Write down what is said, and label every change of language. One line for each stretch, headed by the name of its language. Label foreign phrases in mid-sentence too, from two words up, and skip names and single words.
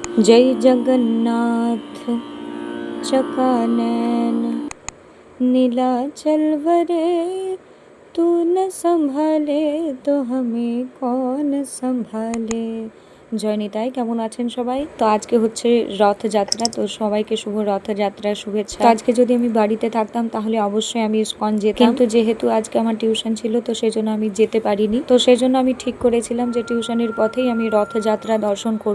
Hindi: जय जगन्नाथ चकानैन नीलाचल वरे, तू न संभाले तो हमें कौन संभाले।
Bangla: জয় নিতাই। কেমন আছেন সবাই? তো আজকে হচ্ছে রথযাত্রা, তো সবাইকে শুভ রথযাত্রার শুভেচ্ছা। তো আজকে যদি আমি বাড়িতে থাকতাম তাহলে অবশ্যই আমি ইসকন যেতাম, কিন্তু যেহেতু আজকে আমার টিউশন ছিল তো সেজন্য আমি যেতে পারিনি। তো সেজন্য আমি ঠিক করেছিলাম যে টিউশনের পথেই আমি রথযাত্রা দর্শন করব।